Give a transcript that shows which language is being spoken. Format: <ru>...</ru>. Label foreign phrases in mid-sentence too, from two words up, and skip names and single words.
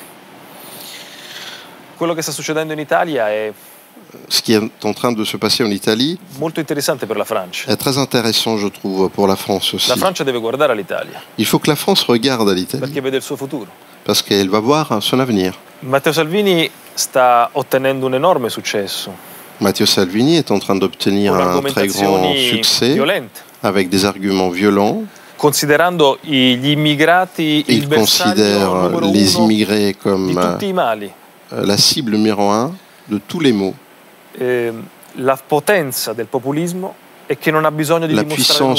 <fr>Ce qui est en train de se passer en Italie est très intéressant, je trouve, pour la France aussi. Il faut que la France regarde à l'Italie, parce qu'elle va voir son avenir.</fr> <it>Matteo Salvini sta ottenendo un enorme successo.</it> <fr>Matteo Salvini est en train d'obtenir un très grand succès avec des arguments violents. Il considère les immigrés comme la cible numéro 1 de tous les maux. La puissance</fr>